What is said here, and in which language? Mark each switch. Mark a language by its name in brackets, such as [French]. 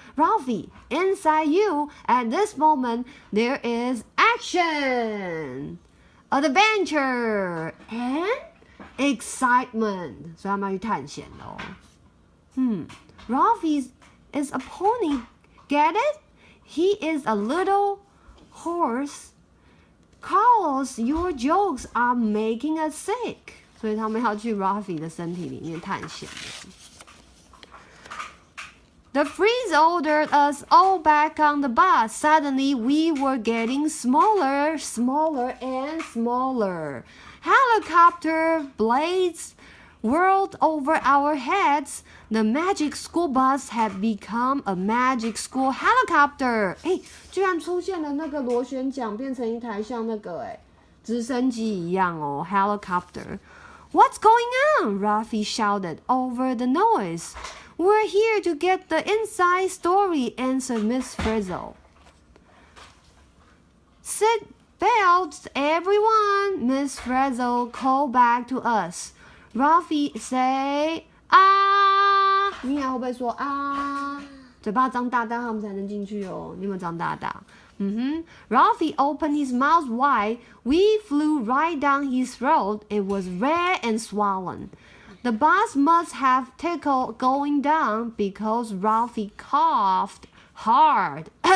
[English] Ralphie, inside you, at this moment, there is action, adventure, and excitement. [Chinese] 所以他们要去探险咯。 [English] Ralphie is a pony. Get it? He is a little horse. Carlos, your jokes are making us sick. [Chinese] 所以他们要去 Ralphie 的身体里面探险。 [English] The freeze ordered us all back on the bus. Suddenly, we were getting smaller, smaller, and smaller. Helicopter blades whirled over our heads. The magic school bus had become a magic school helicopter. [Chinese] 居然出现了那个螺旋桨，变成一台像那个直升机一样哦 ，helicopter. [English] What's going on? Ralphie shouted over the noise. We're here to get the inside story, answered Miss Frizzle. Sit belts, everyone, Miss Frizzle called back to us. Ralphie say, [Chinese] 啊，你也会不会说啊？嘴巴张大大，他们才能进去哦。你有没有张大大？ [English] Ralphie opened his mouth wide. We flew right down his throat. It was red and swollen. The bus must have tickled going down because Ralphie coughed hard.